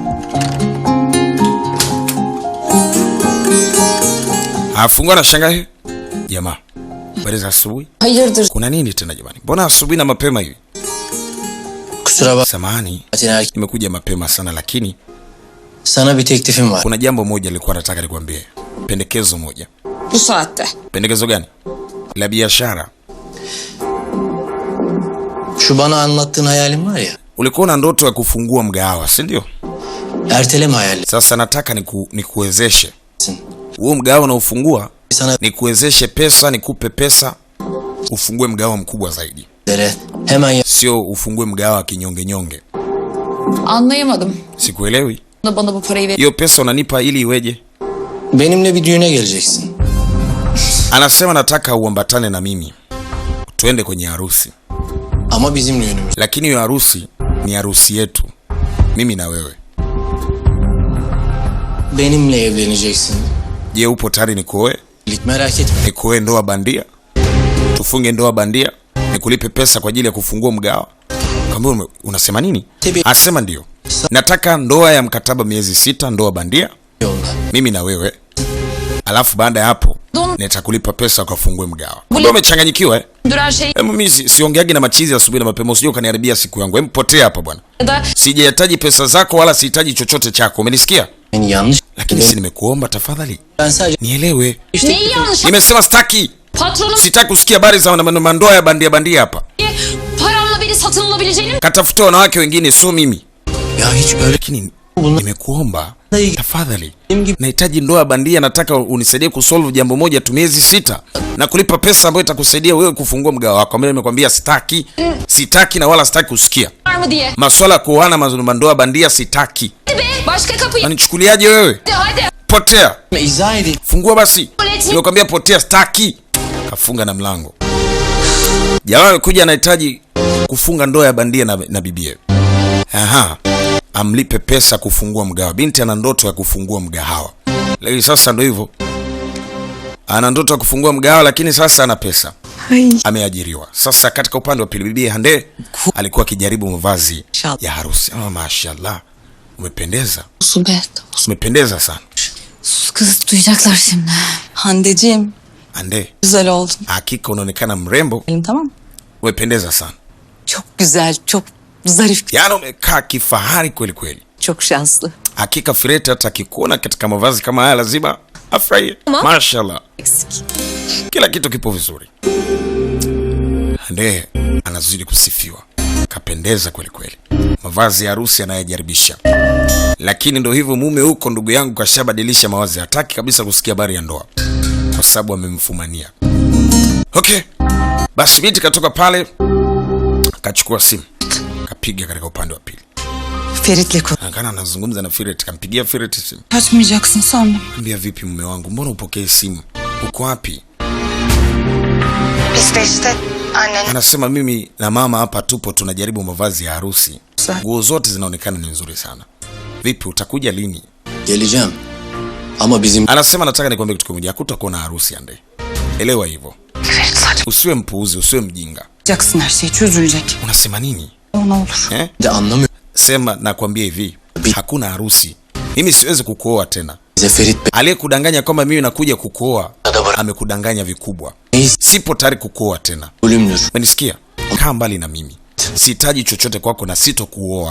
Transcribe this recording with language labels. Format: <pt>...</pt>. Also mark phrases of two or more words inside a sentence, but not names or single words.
<sw>Afungua na shanga. Jamaa. Habari za asubuhi?</sw> <tr>Hayırdır?</tr> <sw>Kuna nini tena jamani? Mbona asubuhi na mapema hivi?</sw> <tr>Kusura bak.</tr> <sw>Samahani. Nimekuja mapema sana lakini</sw> <tr>Sana bir teklifim var.</tr> <sw>kuna jambo moja nilikuwa nataka nikwambie. Pendekezo moja.</sw> <tr>Bu saatte.</tr> <sw>Pendekezo gani? La biashara.</sw> <tr>Şu bana anlattığın hayalin var ya.</tr> <sw>Ulikuwa na ndoto ya kufungua mgahawa, si ndio?</sw> <tr>Erteleme hayali.</tr> <sw>Sasa nataka nikuwezeshe. Huo mgahawa unaofungua</sw> <tr>Sana</tr> <sw>nikuwezeshe pesa, nikupe pesa ufungue mgahawa mkubwa zaidi.</sw> <tr>hemen</tr> <sw>Sio ufungue mgahawa kinyonge.</sw> <tr>Anlayamadım.</tr> <sw>Sikuelewi.</sw> <tr>Bana bu parayı ver.</tr> <sw>Hiyo pesa unanipa ili iweje?</sw> <tr>benimle bir düğüne geleceksin.</tr> <sw>Anasema nataka uambatane na mimi. Tuende kwenye harusi.</sw> <tr>Ama bizim düğünümüz.</tr> <sw>Lakini hiyo harusi ni harusi yetu. Mimi na wewe.</sw> <tr>Benimle evleneceksin.</tr> <sw>Je, upo tayari nikuoe?</sw> <tr>Merak etme.</tr> <sw>Nikuoe ndoa bandia? Tufunge ndoa bandia? Nikulipe pesa kwa ajili ya kufungua mgahawa? Kama unasema nini? Asema ndio. Nataka ndoa ya mkataba miezi 6, ndoa bandia. Mimi na wewe. Alafu baada ya hapo nitakulipa pesa kwa kufungue mgahawa. Ndio umechanganyikiwa eh?</sw> <tr>Duran şey</tr> <sw>Mimi siongeagi na machizi asubuhi na mapema, usije ukaniharibia siku yangu. Potea hapa bwana.</sw> <tr>da</tr> <sw>Sijahitaji pesa zako wala sihitaji chochote chako. Umenisikia?</sw> <tr>Beni yanlış.</tr> <sw>Lakini si nimekuomba tafadhali.</sw> <tr>Ben sadece</tr> <sw>Nielewe.</sw> <tr>neyi yanlış?</tr> <sw>Nimesema sitaki.</sw> <tr>Patronum</tr> <sw>Sitaki kusikia habari za mandoa ya bandia hapa.</sw> <tr>paramla biri satın alabileceğini mi?</tr> <sw>Katafuta wanawake wengine, sio mimi.</sw> <tr>ya hiç öyle.</tr> <sw>Lakini nimekuomba tafadhali. Nahitaji ndoa bandia, nataka unisaidie kusolve jambo moja tu, miezi 6 na kulipa pesa ambayo itakusaidia wewe kufungua mgahawa wako. Mimi nimekwambia sitaki na wala sitaki kusikia.</sw> <tr>Var mı diye.</tr> <sw>Masuala kuoana mandoa bandia sitaki.</sw> <tr>Hadi be. Başka kapıyı.</tr> <sw>Unanichukuliaje wewe?</sw> <tr>Hadi.</tr> <sw>Potea.</sw> <tr>İzah edeyim.</tr> <sw>Fungua basi. Nimekwambia potea, sitaki. Kafunga na mlango. Jamaa amekuja anahitaji kufunga ndoa ya bandia na bibie. Aha. Amlipe pesa kufungua mgahawa. Binti ana ndoto ya kufungua mgahawa. Lakini sasa ndio hivyo. Ana ndoto ya kufungua mgahawa lakini sasa ana pesa. Ameajiriwa. Sasa katika upande wa pili bibi Hande alikuwa akijaribu mavazi ya harusi. Mashallah. Umependeza. Umependeza sana.</sw> <tr>Sus kız duyacaklar şimdi. Handeciğim, Hande, güzel oldun.</tr> <sw>hakika unaonekana mrembo.</sw> <tr>Tamam.</tr> <sw>Umependeza sana.</sw> <tr>Çok güzel, çok zarif,</tr> <sw>Yaani umekaa kifahari kweli kweli.</sw> <tr>çok şanslı.</tr> <sw>Hakika Firete hata akikuona katika mavazi kama haya lazima afurahie. Mashallah.</sw> <tr>Eksik.</tr> <sw>Kila kitu kipo vizuri. Hande anazidi kusifiwa. Kapendeza kweli kweli. Mavazi ya harusi anayojaribisha. Lakini ndo hivyo mume huko ndugu yangu kashabadilisha mawazi. Hataki kabisa kusikia habari ya ndoa. Kwa sababu amemfumania. Okay. Basi binti katoka pale. Kachukua simu. Kapiga katika upande wa pili.</sw> <tr>Ferit'le konuş.</tr> <sw>Akana anazungumza na Firete. Kampigia Firete simu.</sw> <tr>Kaçmayacaksın sandım.</tr> <sw>Ambia vipi mume wangu? Mbona upokee simu? Uko wapi?</sw> <tr>Biz de işte</tr> <sw>Anasema mimi na mama hapa tupo tunajaribu mavazi ya harusi. Nguo zote zinaonekana ni nzuri sana. Vipi, utakuja lini?</sw> <tr>Geleceğim. Ama bizim...</tr> <sw>Anasema nataka nikwambie kitu kimoja, hakutakuwa na harusi Ande. Elewa hivyo. Usiwe mpuuzi, usiwe mjinga.</sw> <tr>Yapacaksın, her şey çözülecek.</tr> <sw>Unasema nini?</sw> <tr>O ne olur. De anlamıyor.</tr> <sw>Sema nakwambia hivi, hakuna harusi. Mimi siwezi kukuoa tena.</sw> <tr>Bize Ferit Bey...</tr> <sw>Aliyekudanganya kwamba mimi nakuja kukuoa amekudanganya vikubwa. Sipo tayari kukuoa tena.</sw> <tr>Ölümdür.</tr> <sw>Unanisikia? Kaa mbali na mimi. Sihitaji chochote kwako na sitokuoa.</sw>